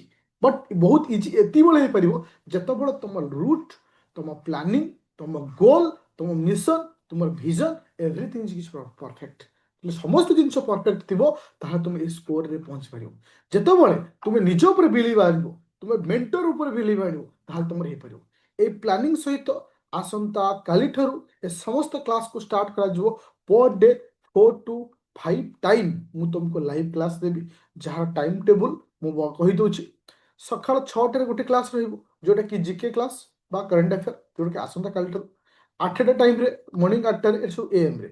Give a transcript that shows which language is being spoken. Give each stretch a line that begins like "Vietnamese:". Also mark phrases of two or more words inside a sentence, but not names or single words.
Odia: ବଟ୍ ବହୁତ ଇଜି ଏତିକିବେଳେ ହେଇପାରିବ ଯେତେବେଳେ ତମ ରୁଟ୍, ତମ ପ୍ଲାନିଂ, ତମ ଗୋଲ୍, ତମ ମିଶନ, ତୁମର ଭିଜନ
English: everything is perfect.
Odia: ସମସ୍ତ ଜିନିଷ ପରଫେକ୍ଟ ଥିବ ତାହା ତୁମେ ଏ ସ୍କୋରରେ ପହଞ୍ଚି ପାରିବ। ଯେତେବେଳେ ତୁମେ ନିଜ ଉପରେ ବିଲିଭ୍ ଆଣିବ, ତୁମେ ମେଣ୍ଟର ଉପରେ ବିଲିଭ୍ ଆଣିବ, ତାହେଲେ ତୁମର ହେଇପାରିବ। ଏଇ ପ୍ଲ୍ୟାନିଂ ସହିତ ଆସନ୍ତା কালিঠাରୁ ଏ ସମସ୍ତ କ୍ଲାସ୍କୁ ଷ୍ଟାର୍ଟ କରାଯିବ।
English: per day 4 to 5 time
Odia: ମୁଁ ତୁମକୁ
English: live class
Odia: ଦେବି, ଯାହାର
English: time table
Odia: ମୁଁ କହିଦେଉଛି। ସକାଳ 6ଟାରେ ଗୋଟେ କ୍ଲାସ୍ ରହିବ ଯେଉଁଟାକି
English: GK class
Odia: ବା
English: current affair,
Odia: ଯେଉଁଟାକି ଆସନ୍ତା କାଲିଠାରୁ 8ଟା ଟାଇମ୍ରେ, ମର୍ଣ୍ଣିଂ 8ଟାରେ ଏସବୁ AM ରେ।